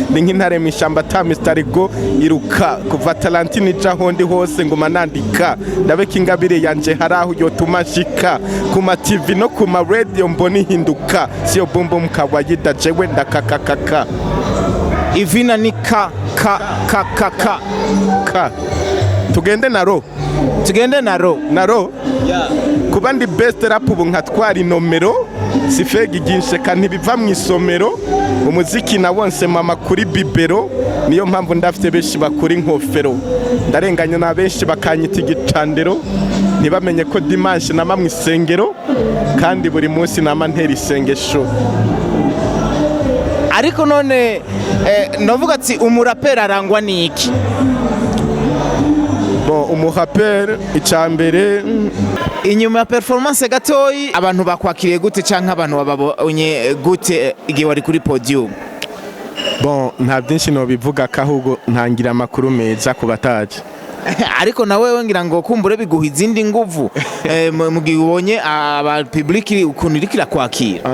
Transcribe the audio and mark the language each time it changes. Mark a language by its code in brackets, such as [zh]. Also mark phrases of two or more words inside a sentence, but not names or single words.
[rn] Ndi nk'intare mu ishyamba ata Mister Go iruka. Kuva Talentine ija aho ndi hose nguma nandika. Ndabeka ingabire yanje hari aho yotuma nshika. Ku ma T V no ku ma radio mbona ihinduka. Siyo boom boom kawaida jewe ndakakakaka. Ivina ni ka, ka, ka, ka, ka. Ka. Tugende na ro. Tugende na ro. Na ro? Yeah. Kuba ndi [en] best rap [rn] ubu nkatwara inomero, si fake igihe nsheka ntibiva mu isomero. Umuziki nawonse mama kuri bibero, niyo mpamvu ndafite benshi bakura inkofero. Ndarenganya na benshi bakanyita igicandero, ntibamenye ko dimanche nama mu isengero, kandi buri munsi nama ntera isengesho. Ariko none, eh, ndavuga ati, umuraperi arangwa n'iki? Bon, umuraperi, icya mbere, Inyuma ya performance gatoyi, abantu bakwakiriye gute canke abantu bababonye gute, eh, igihe wari kuri podium? Bon, nta byinshi nobivuga ko ahubwo ntangira amakuru meza ku bataje. Ariko na wewe ngira ngo kumbure biguha izindi nguvu, eh, mu, mu gihe ubonye aba public ukuntu iriko irakwakira.